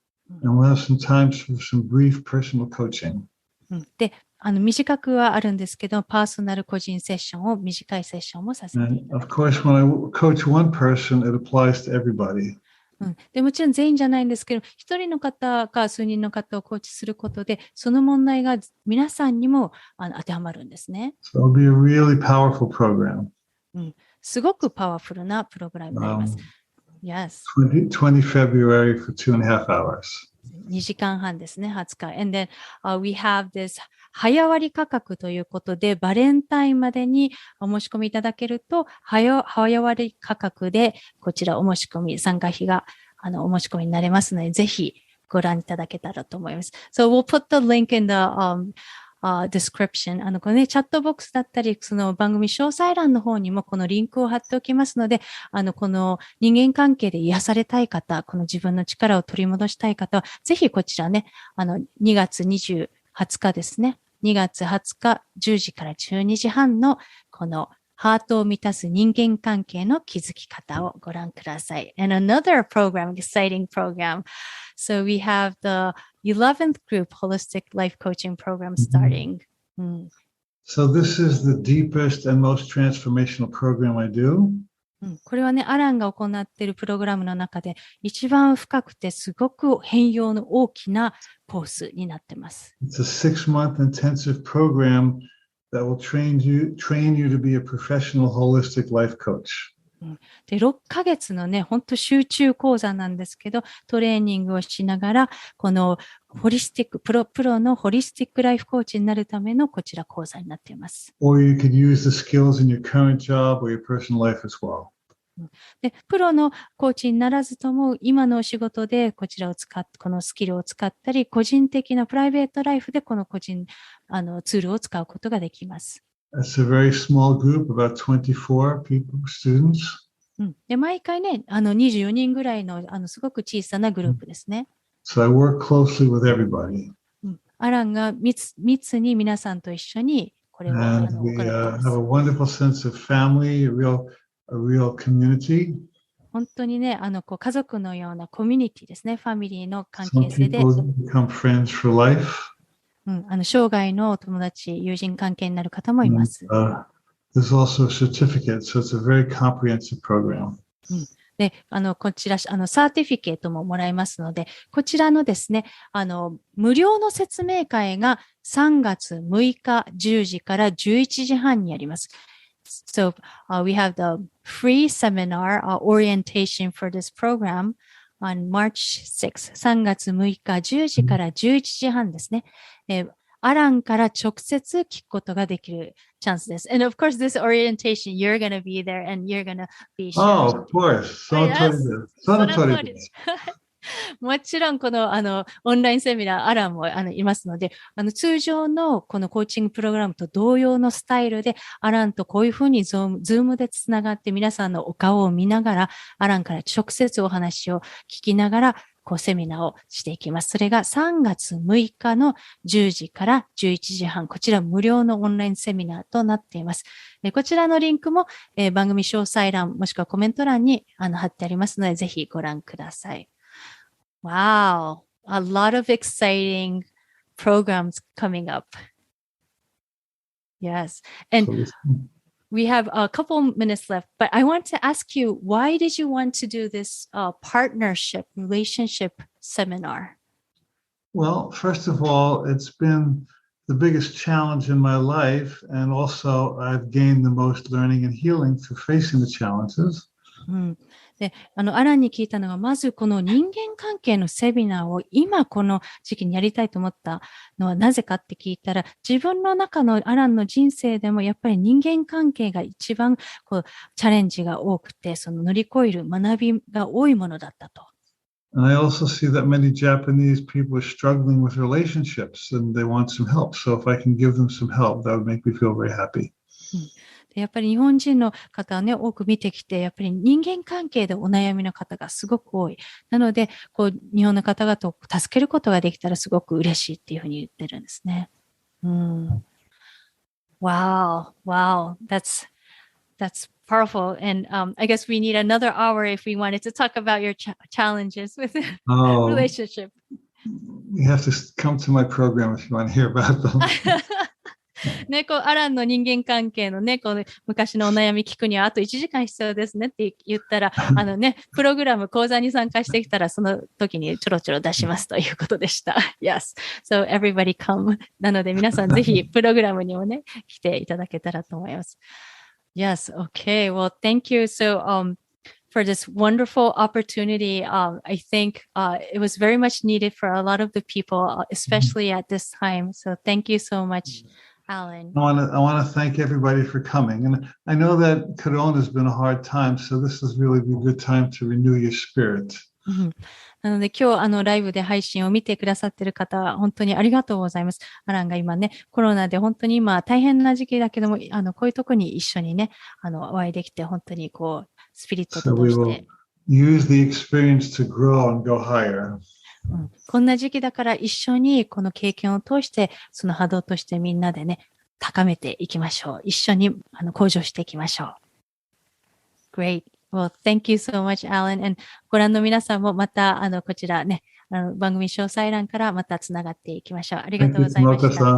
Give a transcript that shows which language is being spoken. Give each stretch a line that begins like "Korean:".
English: And we'll have some times for some brief personal coaching.
Japanese: で、短くはあるんですけど、パーソナル個人セッションを、短いセッションもさせていただきます。
English: Of course, when I coach one person, it applies to everybody.
Japanese: でもちろん全員じゃないんですけど、一人の方か数人の方をコーチすることで、その問題が皆さんにも当てはまるんですね。
English: So it'll be a really powerful program.
Japanese: すごくパワフルなプログラムになります。
English: Yes. 20 February for 2.5 hours.
Japanese: 2時間半ですね、20日。
English: And then, we have this
Japanese: 早割価格ということで、バレンタインまでにお申し込みいただけると、早割価格で、こちらお申し込み、参加費がお申し込みになれますので、ぜひご覧いただけたらと思います。
English: So we'll put the link in the description.
Japanese: このね、チャットボックスだったり、その番組詳細欄の方にもこのリンクを貼っておきますので、この人間関係で癒されたい方、この自分の力を取り戻したい方は、ぜひこちらね、2月20日ですね。 2月20日10時から12時半のこのハートを満たす人間関係の築き方をご覧ください。
English: And another program, exciting program. So we have the 11th group holistic life coaching program starting. So this is the deepest and most transformational program I do.
Japanese: これはね、アランが行っているプログラムの中で一番深くてすごく変容の大きなコースになっています。
English: It's a 6-month intensive program that will train you to be a professional holistic life coach.
Japanese: で、6ヶ月のね、本当集中講座なんですけど、トレーニングをしながら、このホリスティック、プロのホリスティックライフコーチになるためのこちら講座になっています。
English: Or you could use the skills in your current job or your personal life as well.
Japanese: で、プロのコーチにならずとも、今のお仕事でこちらを使って、このスキルを使ったり、個人的なプライベートライフでこのツールを使うことができます。
English: It's a very small group, about 24 people, students.
Japanese: で、毎回ね、24人ぐらいの、すごく小さなグループですね。
English: So I work closely with everybody.
Japanese: アランが密に皆さんと一緒にこれを行ってい
English: We
Japanese: ます。
English: have a wonderful sense of family, a real community.
Japanese: 本当にね、家族のようなコミュニティですね、ファミリーの関
English: Some
Japanese: 係性で。
English: people become friends for life.
Japanese: 生涯の友達、友人関係になる方もいます。 There's also a certificate, so it's a very comprehensive program. で、こちら、サーティフィケートももらえますので、こちらのですね、無料の説明会が3月6日10時から11時半にあります。
English: So, we have the free seminar orientation for this program on March 6th.
Japanese: 3月6日10時から11時半ですね。アランから直接聞くことができるチャンスです。
English: And of course, this orientation, you're going to be there and you're going to be sharing. Oh, of course.
Japanese: その通りです。その通りです。もちろん、この、オンラインセミナー、アランも、いますので、通常のこのコーチングプログラムと同様のスタイルで、アランとこういうふうにズームでつながって皆さんのお顔を見ながら、アランから直接お話を聞きながら、セミナーをしていきます。それが3月6日の10時から11時半。こちら無料のオンラインセミナーとなっています。こちらのリンクも、番組詳細欄もしくはコメント欄に貼ってありますので、ぜひご覧ください。
English: Wow, a lot of exciting programs coming up. Yes. And we have a couple minutes left, but I want to ask you, why did you want to do this partnership, relationship seminar? Well, first of all, it's been the biggest challenge in my life, and also I've gained the most learning and healing through facing the challenges.
Japanese: で、アランに聞いたのが、まずこの人間関係のセミナーを今この時期にやりたいと思ったのはなぜかって聞いたら、自分の中のアランの人生でもやっぱり人間関係が一番チャレンジが多くて、その乗り越える学びが多いものだったと。
English: And I also see that many Japanese people are struggling with relationships and they want some help. So if I can give them some help, that would make me feel very happy.
Japanese: やっぱり日本人の方はね、多く見てきて、やっぱり人間関係でお悩みの方がすごく多い。なので、日本の方々を助けることができたらすごく嬉しいっていうふうに言ってるんですね。
English: Wow, that's powerful. And I guess we need another hour if we wanted to talk about your challenges with relationship. You have to come to my program if you want to hear about them.
Japanese: ね、アランの人間関係のね、昔のお悩み聞くにはあと1時間必要ですねって言ったら、プログラム講座に参加してきたら、その時にちょろちょろ出しますということでした。
English: Yes. So everybody come.
Japanese: なので皆さんぜひプログラムにもね、来ていただけたらと思います。
English: Yes. Okay. Well, thank you. So, for this wonderful opportunity. I think it was very much needed for a lot of the people, especially at this time. So thank you so much, Alan. I want to thank everybody for coming. And I know that Corona has been a hard time, so this is really a good time to renew your spirit.
Japanese: なので今日ライブで配信を見てくださっている方は本当にありがとうございます。アランが今ね、コロナで本当に今大変な時期だけども、こういうとこに一緒にね、お会いできて本当にスピリットとして。
English: Use the experience to grow and go higher.
Japanese: こんな時期だから一緒にこの経験を通してその波動としてみんなでね、高めていきましょう。一緒に向上していきましょう。
English: Great. Well, thank you so much, Alan.
Japanese: And ご覧の皆さんもまたこちらね、番組詳細欄からまたつながっていきましょう。ありがとうございました。